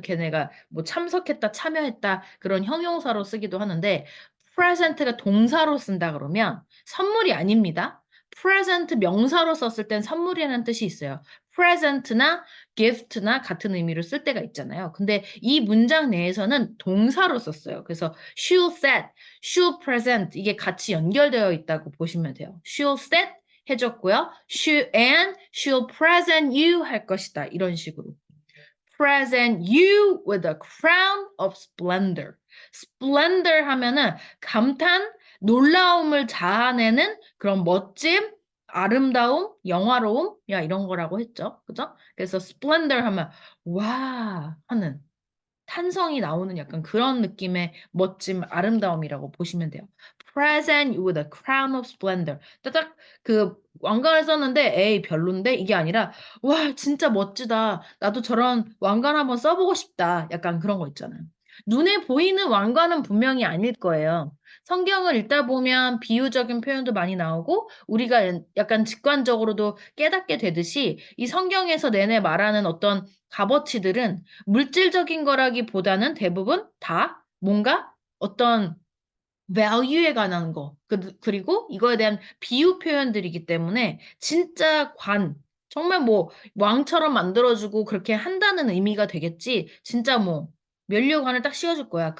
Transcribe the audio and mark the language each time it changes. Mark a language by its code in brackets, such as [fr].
[ko] 걔네가 뭐 참석했다, 참여했다 그런 형용사로 쓰기도 하는데 present가 동사로 쓴다 그러면 선물이 아닙니다. present 명사로 썼을 땐 선물이라는 뜻이 있어요. present나 gift나 같은 의미로 쓸 때가 있잖아요. 근데 이 문장 내에서는 동사로 썼어요. 그래서 [en] she'll set, she'll present [ko] 이게 같이 연결되어 있다고 보시면 돼요. [en] she'll set [ko] 해줬고요. [en] she'll present you [ko] 할 것이다. 이런 식으로. [en] present you with a crown of splendor. [ko] splendor 하면은 감탄, 놀라움을 자아내는 그런 멋짐, 아름다움, 영화로움, 야 이런 거라고 했죠. 그죠? 그래서 splendor 하면 와 하는 탄성이 나오는 약간 그런 느낌의 멋짐, 아름다움이라고 보시면 돼요. [en] present you with a crown of splendor. [ko] 딱 그 왕관을 썼는데 에이 별론데 이게 아니라 와 진짜 멋지다. 나도 저런 왕관 한번 써보고 싶다. 약간 그런 거 있잖아요. 눈에 보이는 왕관은 분명히 아닐 거예요. 성경을 읽다 보면 비유적인 표현도 많이 나오고 우리가 약간 직관적으로도 깨닫게 되듯이 이 성경에서 내내 말하는 어떤 값어치들은 물질적인 거라기보다는 대부분 다 뭔가 어떤 value에 관한 거, 그리고 이거에 대한 비유 표현들이기 때문에 진짜 정말 뭐 왕처럼 만들어주고 그렇게 한다는 의미가 되겠지, 진짜 뭐 면류관을 딱 씌워줄 거야.